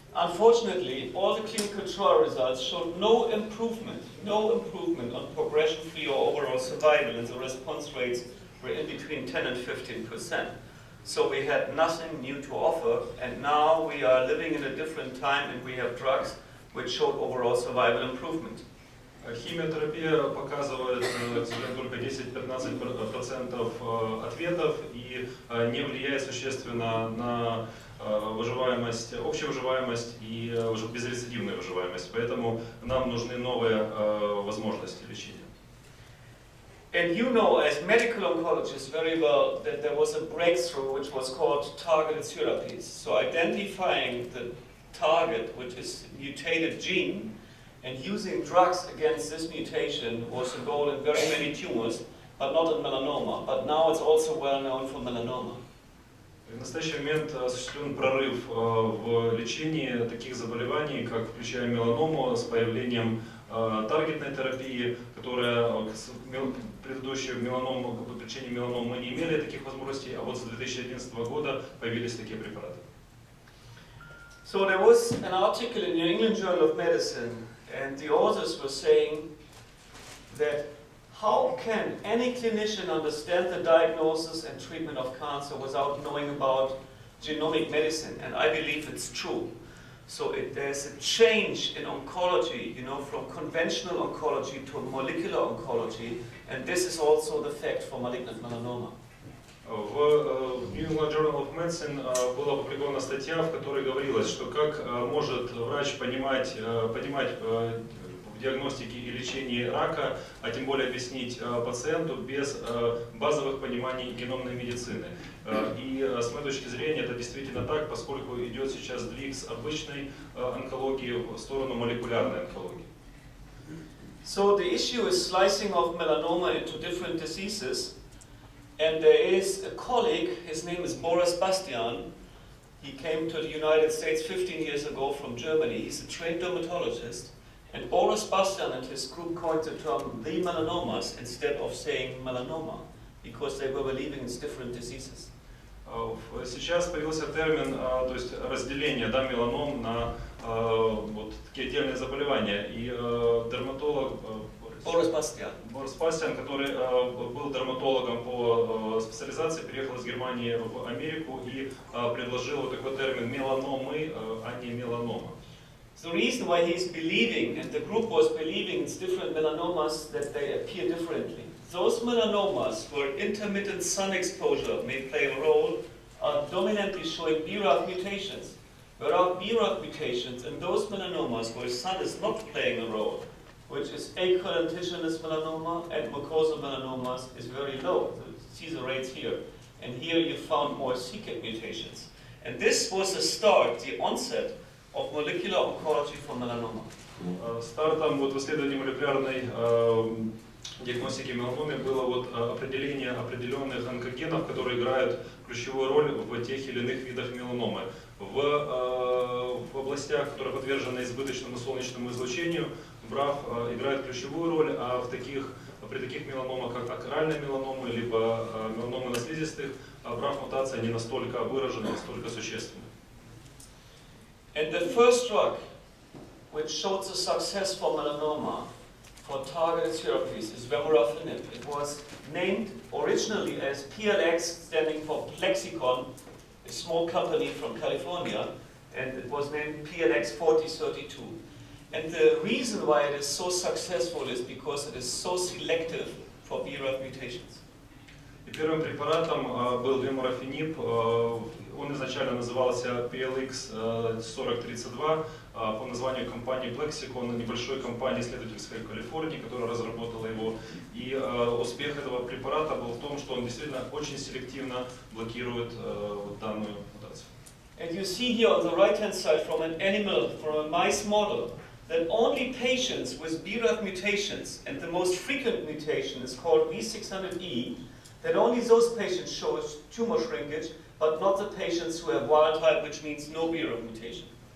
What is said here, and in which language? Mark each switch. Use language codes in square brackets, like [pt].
[en] Unfortunately, all the clinical trial results showed no improvement on progression-free or overall survival, and the response rates were in between 10 and 15%. So we had nothing new to offer, and now we are living in a different time, and we have drugs which showed overall survival improvement. [ru] Химиотерапия показывает только 10-15% ответов и не влияет существенно на выживаемость, общую выживаемость и безрецидивную выживаемость. Поэтому нам нужны новые возможности лечения. [en] And you know, as medical oncologists, very well that there was a breakthrough which was called targeted therapies. So identifying the target, which is mutated gene, and using drugs against this mutation was a goal in very many tumors, but not in melanoma. But now it's also well known for melanoma. [ru] В настоящий момент осуществлен прорыв в лечении таких заболеваний, как включая меланому, с появлением таргетной терапии, которая предыдущее лечение меланомы мы не имели таких возможностей, а вот с 2011 года появились такие препараты. [en] So there was an article in the New England Journal of Medicine, and the authors were saying that how can any clinician understand the diagnosis and treatment of cancer without knowing about genomic medicine? And I believe it's true. So there's a change in oncology, you know, from conventional oncology to molecular oncology, and this is also the fact for malignant melanoma. [ru] В New England Journal of Medicine была опубликована статья, в которой говорилось, что как может врач понимать в диагностике и лечении рака, а тем более объяснить пациенту без базовых пониманий геномной медицины. И с моей точки зрения это действительно так, поскольку идет сейчас сдвиг с обычной онкологии в сторону молекулярной онкологии. [en] So the issue is slicing of melanoma into different diseases. And there is a colleague, his name is Boris Bastian. He came to the United States 15 years ago from Germany. He's a trained dermatologist. And Boris Bastian and his group coined the term the melanomas instead of saying melanoma, because they were believing it's different diseases. [ru] Сейчас появился термин, то есть разделение, да, меланом на вот такие отдельные заболевания. И дерматолог [en] Boris Bastian. [ru] Борис Пастян, который был дерматологом по специализации, переехал из Германии в Америку и предложил вот такой термин меланомы, а не меланома. [en] The reason why he's believing, and the group was believing, it's different melanomas, that they appear differently. Those melanomas where intermittent sun exposure may play a role are dominantly showing BRAF mutations. There are BRAF mutations in those melanomas where sun is not playing a role, which is acorn lentiginous melanoma, and mucosal melanomas is very low. See the rates here. And here you found more c-KIT mutations. And this was the start, the onset of molecular oncology for melanoma. [ru] Стартом вот в исследовании молекулярной диагностики меланомы было вот определение определенных онкогенов, которые играют ключевую роль в тех или иных видах меланомы. В областях, которые подвержены избыточному солнечному излучению, БРАФ играет ключевую роль, а при таких меланомах, как акральная меланома, либо меланомы на слизистых, БРАФ-мутация не настолько выражена, настолько существенна. [en] And the first drug which showed the success for melanoma for targeted therapies is vemurafenib. It was named originally as PLX, standing for Plexicon, a small company from California, and it was named PLX 4032. And the reason why it is so successful is because it is so selective for BRAF mutations. [ru] И первым препаратом был вемурафениб. Он изначально назывался PLX 4032 по названию компании Plexicon, небольшой компании исследовательской в Калифорнии, которая разработала его. И успех этого препарата был в том, что он действительно очень селективно блокирует данную мутацию. [en] And you see here on the right-hand side from an animal, from a mice model, that only patients with BRAF mutations, and the most frequent mutation is called V600E, that only those patients show tumor shrinkage, but not the patients who have wild type, which means no BRAF mutation.